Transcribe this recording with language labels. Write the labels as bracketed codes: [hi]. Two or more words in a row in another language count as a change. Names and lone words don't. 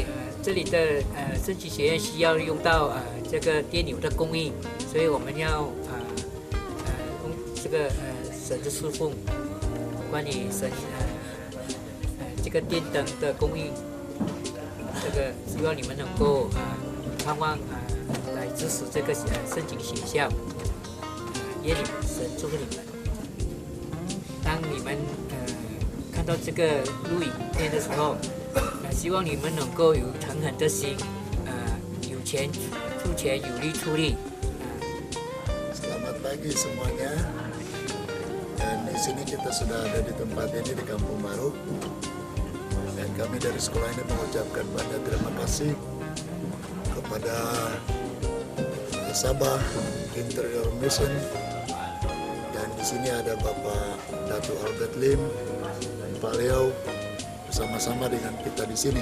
[zh] 这里的圣经学院需要用到这个电流的供应，所以我们要这个神的侍奉，关于神这个电灯的供应，这个希望你们能够盼望来支持这个圣经学校，愿你们神祝福你们。当你们看到这个录影片的时候，希望你们能够有诚恳的心，有钱出钱，有力出力。 [id] Selamat pagi semuanya. Dan di sini kita sudah ada di tempat ini di Kampung Baru. Dan kami dari sekolah ini mengucapkan banyak terima kasih kepada Sabah Interior Mission dan di sini ada Bapak Datu Albert Lim, Pak Leo, bersama-sama dengan kita di sini.